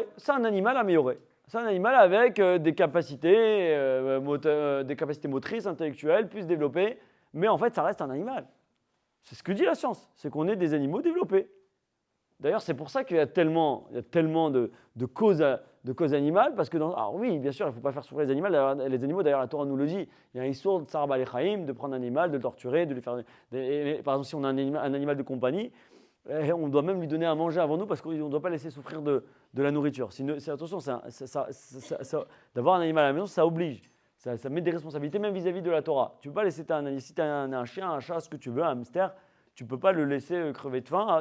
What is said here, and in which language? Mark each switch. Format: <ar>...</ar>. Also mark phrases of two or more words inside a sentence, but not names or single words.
<fr>C'est un animal avec des capacités motrices, intellectuelles, plus développées. Mais en fait, ça reste un animal. C'est ce que dit la science. C'est qu'on est des animaux développés. D'ailleurs, c'est pour ça qu'il y a tellement de causes animales, parce que alors oui, bien sûr, il ne faut pas faire souffrir les animaux. D'ailleurs, la Torah nous le dit. Il y a un issour de</fr> <he>צער בעלי חיים,</he> <fr>de prendre un animal, de le torturer, de lui faire. Par exemple, si on a un animal de compagnie, on doit même lui donner à manger avant nous, parce qu'on ne doit pas laisser souffrir de la nourriture. Attention, d'avoir un animal à la maison, ça oblige. Ça met des responsabilités même vis-à-vis de la Torah. Tu ne peux pas laisser si tu as un chien, un chat, ce que tu veux, un hamster, tu ne peux pas le laisser crever de faim.</fr>